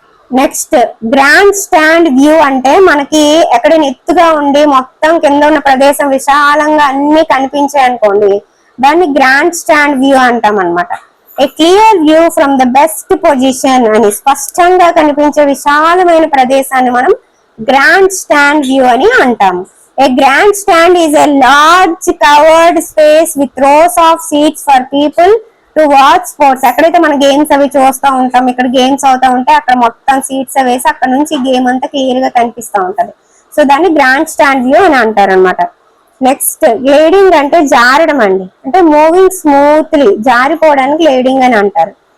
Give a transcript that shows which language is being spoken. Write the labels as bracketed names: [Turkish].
[Telugu] Next, grand stand view అంటే మనకి ఎక్కడైనా ఎత్తుగా ఉండి మొత్తం కింద ఉన్న ప్రదేశం విశాలంగా అన్ని కనిపించాయి అనుకోండి, దాన్ని గ్రాండ్ స్టాండ్ వ్యూ అంటాం అనమాట. [English] a clear view from the best position [Telugu] అని, స్పష్టంగా కనిపించే విశాలమైన ప్రదేశాన్ని మనం గ్రాండ్ స్టాండ్ వ్యూ అని అంటాము. [English] A grandstand is a large covered space with rows of seats for people to watch sports. [Telugu] ఎక్కడైతే మన గేమ్స్ అవి చూస్తూ ఉంటాం, ఇక్కడ గేమ్స్ అవుతా ఉంటే అక్కడ మొత్తం సీట్స్ వేసి అక్కడ నుంచి గేమ్ అంతా క్లియర్ గా కనిపిస్తూ ఉంటది. సో దాన్ని గ్రాండ్ స్టాండ్ వ్యూ అని అంటారు అనమాట. నెక్స్ట్, గ్లేడింగ్ అంటే జారడం అండి, అంటే [English] moving smoothly, [Telugu] జారిపోవడానికి గ్లేడింగ్ అని అంటారు.